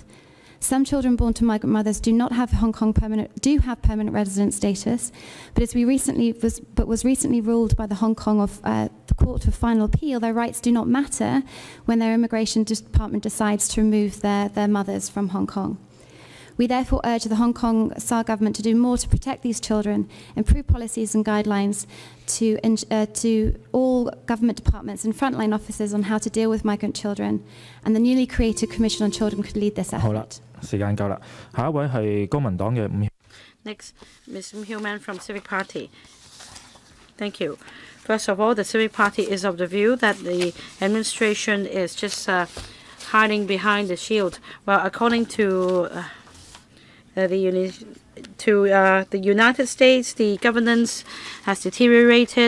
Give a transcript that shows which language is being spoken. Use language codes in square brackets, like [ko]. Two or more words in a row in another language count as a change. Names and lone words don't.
[en] Some children born to migrant mothers do have permanent resident status, but was recently ruled by the Hong Kong the Court of Final Appeal, their rights do not matter when their immigration department decides to remove their mothers from Hong Kong. We therefore urge the Hong Kong SAR government to do more to protect these children, improve policies and guidelines to all government departments and frontline officers on how to deal with migrant children, and the newly created Commission on Children could lead this effort. [yue] 時間夠啦，下一位係公民黨嘅伍。 [en] Next, Ms. Hillman from Civic Party. Thank you. First of all, the Civic Party is of the view that the administration is just hiding behind the shield. Well, according to the United States, the governance has deteriorated.